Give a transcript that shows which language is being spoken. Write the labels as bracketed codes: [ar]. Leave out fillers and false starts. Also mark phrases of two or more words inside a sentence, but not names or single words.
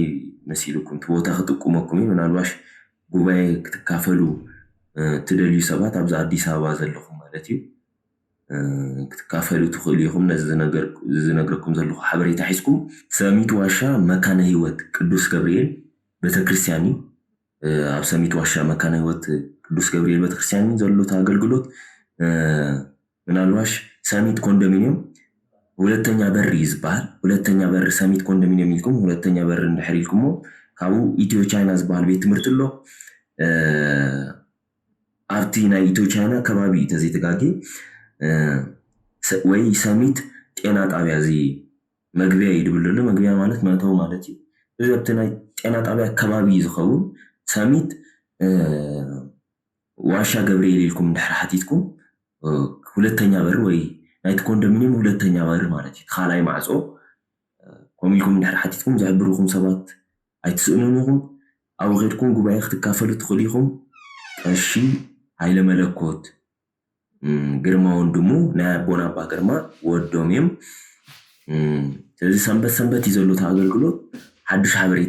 [ti] መሲልኩም እቲ ቦታ ክጥቁመኩም እዩ ምናልባሽ ጉባኤ ክትካፈሉ ትደልዩ ሰባት ኣብዚ ኣዲስ ኣበባ ዘለኹም ማለት እዩ ክትካፈሉ ትኽእሉ ኢኹም ነዚ ዝነግረኩም ዘለኹ ሓበሬታ ሒዝኩም ሰሚት ዋሻ መካነ ህይወት ቅዱስ ገብርኤል ቤተክርስትያን እዩ ኣብ ሰሚት ዋሻ መካነ ህይወት ቅዱስ ገብርኤል ቤተክርስትያን ዘሎ ኣገልግሎት ምናልባሽ ሰሚት ኮንዶሚኒየም [am] ሁለተኛ በር [ti] ይዝባል [am] ሁለተኛ በር [ti] ሰሚት ኮንዶሚኒየም ይልኩም [am] ሁለተኛ በር [ti] እንድሕር ኢልኩሞ ካብኡ ኢትዮ ቻይና ዝበሃል ቤት ትምህርቲ ኣሎ ኣብቲ ናይ ኢትዮ ቻይና ከባቢ ተዘይተጋጊ ወይ ሰሚት [am] ጤና ጣብያ [ti] እዚ መግቢያ ይድብልሉ መግቢያ ማለት መእተው ማለት እዩ እዚ ኣብቲ ናይ [am] ጤና ጣብያ [ti] ከባቢ ዝኸውን ሰሚት ዋሻ ገብርኤል ኢልኩም እንድሕር ሓቲትኩም [am] ሁለተኛ በር [ti] ወይ ናይቲ ኮንዶሚኒየም [am] ሁለተኛ በር [ti] ማለት እዩ ካልኣይ ማዕጾ ከምኡ ኢልኩም እንድሕር ሓቲትኩም ዝሕብርኩም ሰባት ኣይትስእኑን ኢኹም ኣብኡ ኸይድኩም ጉባኤ ክትካፈሉ ትኽእሉ ኢኹም ቀሺ ሃይለ መለኮት ግርማ ወንድሙ ናይ ኣቦና ኣባ ግርማ ወዶም እዮም ስለዚ ሰንበት እዩ ዘሎ እቲ ኣገልግሎት ሓድሽ ሓበሬታ